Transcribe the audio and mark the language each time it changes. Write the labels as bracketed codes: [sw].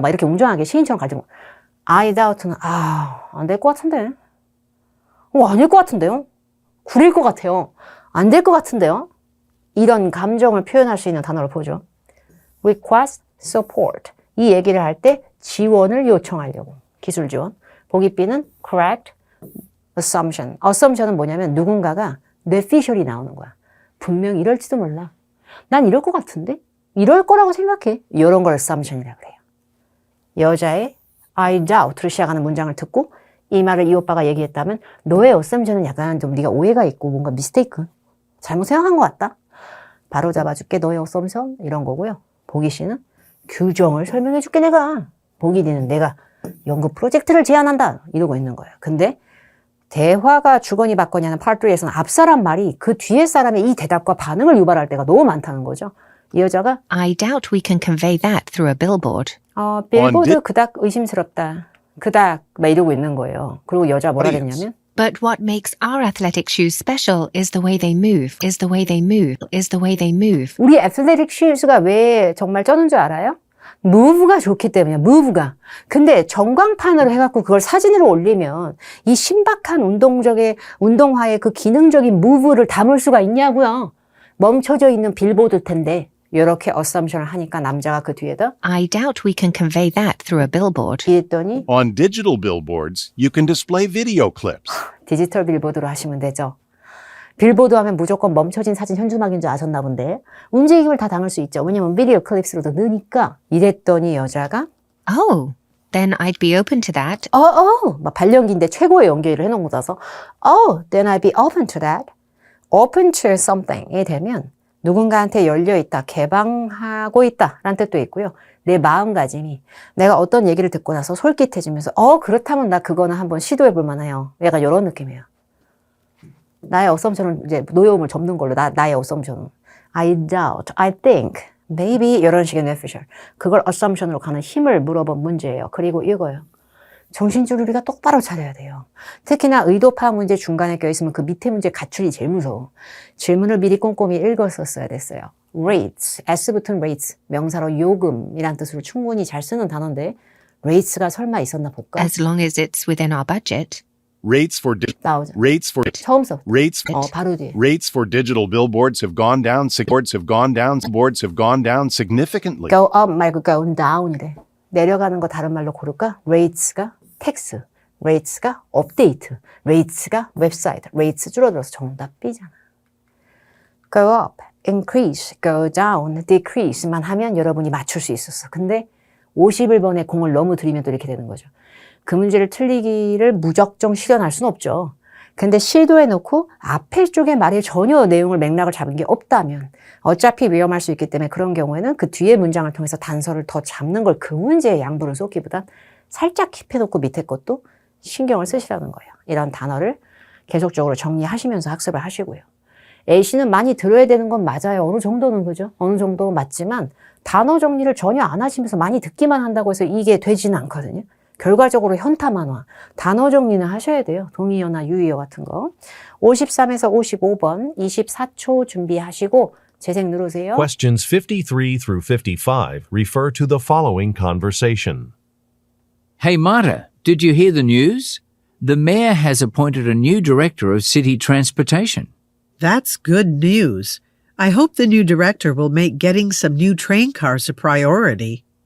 [ko] 막 이렇게 웅장하게 시인처럼 가지고. I doubt 는 안 될 것 같은데. 아닐 것 같은데요? 구릴 것 같아요. 안 될 것 같은데요? 이런 감정을 표현할 수 있는 단어를 보죠. [en] request support. [ko] 이 얘기를 할 때 지원을 요청하려고. 기술 지원. 보기 B는 correct assumption. assumption은 뭐냐면 누군가가 뇌피셜이 나오는 거야. 분명 이럴지도 몰라. 난 이럴 것 같은데? 이럴 거라고 생각해. 이런 걸 assumption이라고 그래요. 여자의 I doubt 로 시작하는 문장을 듣고 이 말을 이 오빠가 얘기했다면 너의 assumption은 약간 좀 네가 오해가 있고 뭔가 mistake, 잘못 생각한 것 같다. 바로 잡아줄게 너의 assumption 이런 거고요. 보기 C는 규정을 설명해줄게 내가. 보기 D는 내가 연구 프로젝트를 제안한다 이러고 있는 거예요. 근데 대화가 주거니 받거니 하는 Part 3에서는 앞 사람 말이 그 뒤에 사람의 이 대답과 반응을 유발할 때가 너무 많다는 거죠. 이 여자가 [en] I doubt we can convey that through a billboard. [ko] 빌보드 그닥 의심스럽다. 그닥 막 이러고 있는 거예요. 그리고 여자 뭐라 그랬냐면 [en] But what makes our athletic shoes special is the way they move, is the way they move, is the way they move. [ko] 우리 애틀레틱 슈즈가 왜 정말 쩌는 줄 알아요? 무브가 좋기 때문이야. 무브가. 근데 전광판으로 해갖고 그걸 사진으로 올리면 이 신박한 운동화의 그 기능적인 무브를 담을 수가 있냐고요. 멈춰져 있는 빌보드 텐데 이렇게 어썸션을 하니까 남자가 그 뒤에다 [en] I doubt we can convey that through a billboard. [ko] 이랬더니 [en] On digital billboards, you can display video clips. [ko] 디지털 빌보드로 하시면 되죠. 빌보드 하면 무조건 멈춰진 사진 현주막인 줄 아셨나 본데 움직임을 다 담을 수 있죠. 왜냐면 비디오 클립스로도 느니까 이랬더니 여자가 [en] Oh, then I'd be open to that. [ko] 막 발연기인데 최고의 연기를 해놓은 거라서 then I'd be open to that. open to something 이 되면 누군가한테 열려있다, 개방하고 있다 라는 뜻도 있고요. 내 마음가짐이 내가 어떤 얘기를 듣고 나서 솔깃해지면서 그렇다면 나 그거는 한번 시도해 볼 만해요. 약간 이런 느낌이에요. 나의 어썸션을 이제 노여움을 접는 걸로 나의 어썸션은 I doubt, I think, maybe 이런 식의 뇌피셜 그걸 어썸션으로 가는 힘을 물어본 문제예요. 그리고 이거요. 정신줄을 우리가 똑바로 차려야 돼요. 특히나 의도파 문제 중간에 껴있으면 그 밑에 문제 가출이 제일 무서워. 질문을 미리 꼼꼼히 읽었었어야 됐어요. rates, s 붙은 rates, 명사로 요금이란 뜻으로 충분히 잘 쓰는 단어인데 rates가 설마 있었나 볼까? [en] As long as it's within our budget. Rates for [ko] 나오죠. 처음 써. 바로 뒤에. [en] Rates for digital billboards have gone down. Boards have gone down significantly. [ko] go up 말고 go down 이래. 내려가는 거 다른 말로 고를까? rates가 텍스, rates가 업데이트, rates가 웹사이트, rates 줄어들어서 정답 B잖아. go up, increase, go down, decrease 만 하면 여러분이 맞출 수 있었어. 근데 51번에 공을 너무 들이면 또 이렇게 되는 거죠. 그 문제를 틀리기를 무작정 실현할 수는 없죠. 근데 시도해놓고 앞에 쪽의 말에 전혀 내용을 맥락을 잡은 게 없다면 어차피 위험할 수 있기 때문에 그런 경우에는 그 뒤에 문장을 통해서 단서를 더 잡는 걸 그 문제에 양분을 쏟기보단 살짝 킵해놓고 밑에 것도 신경을 쓰시라는 거예요. 이런 단어를 계속적으로 정리하시면서 학습을 하시고요. A씨는 많이 들어야 되는 건 맞아요. 어느 정도는 그죠? 어느 정도는 맞지만 단어 정리를 전혀 안 하시면서 많이 듣기만 한다고 해서 이게 되지는 않거든요. 결과적으로 현타만화, 단어 정리는 하셔야 돼요. 동의어나 유의어 같은 거. 53에서 55번 24초 준비하시고 재생 누르세요. [en] Questions 53 through 55 refer to the following conversation. Hey Marta, did you hear the news? The mayor has appointed a new director of city transportation. That's good news. I hope the new director will make getting some new train cars a priority.